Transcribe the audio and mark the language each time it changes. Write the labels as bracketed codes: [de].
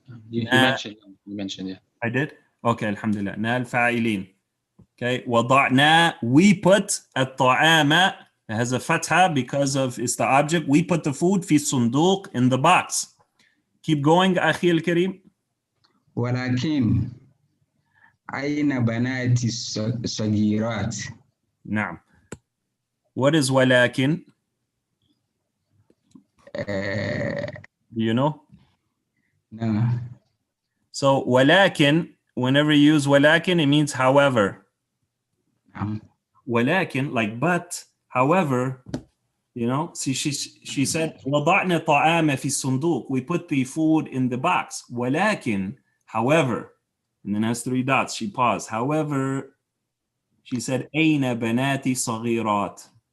[en] You mentioned, yeah. I did? Okay, alhamdulillah. Na al-fa'ilin. Okay, وضعنا, we put الطعام, it has a fatha because of it's the object. We put the food [ar] في الصندوق, [en] in the box. Keep going, [ar] أخي الكريم. ولكن أين بناتي الصغيرات؟ نعم. [en] What is ولكن? Do you know? No. So ولكن, whenever you use ولكن, it means however. ولكن, like but, however, you know. See, she said [ar] وضعنا طعام في الصندوق. [en] We put the food in the box. ولكن, however, and then has 3 dots. She paused. However, she said [ar] أين بناتي صغيرات?